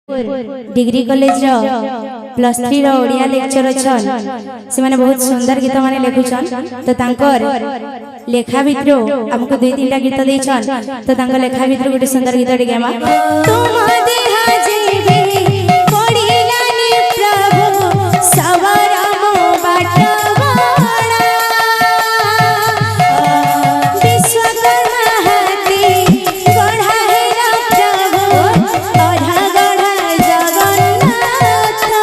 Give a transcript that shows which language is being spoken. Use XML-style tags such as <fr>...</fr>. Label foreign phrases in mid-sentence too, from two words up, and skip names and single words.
<en>degree college plus 3</en> <or>ଓଡ଼ିଆ ଲେକ୍ଚର ଛନ୍ ସେ ମାନେ ବହୁତ ସୁନ୍ଦର ଗୀତ ମାନେ ଲିଖୁଛନ୍ ତ ତାଙ୍କର ଲେଖା ଭିତର ହମକୁ ଦୁଇ ତିନି ଗୀତ ଦେଇଛନ୍ ତ ତାଙ୍କର ଲେଖା ଭିତର ଗୋଟେ ସୁନ୍ଦର ଗୀତ ଗେମା ତୁମ ଦେହା ଜୀବେ ପଡ଼ିଲାନି ପ୍ରଭୁ ସବର ମୋ ବାଟୱାଡ଼ା ବିଶ୍ୱକର୍ମା ହାତୀ ଗଢ଼ା ହେରା ପ୍ରଭୁ ଅଧା ଗଢ଼ା ଜଗନ୍ନାଥ</or>